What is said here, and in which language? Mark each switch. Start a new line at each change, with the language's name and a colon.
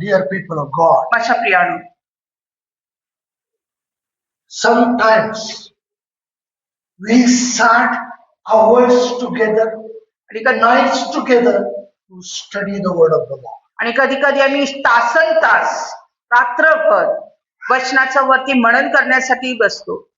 English: Dear people of God,
Marathi: माझ्या प्रियानो,
English: sometimes we sat hours together, nights together to study the word of the Lord.
Marathi: आणि कधी कधी आम्ही तासन तास रात्रभर वचनाचं वरती मनन करण्यासाठी बसतो.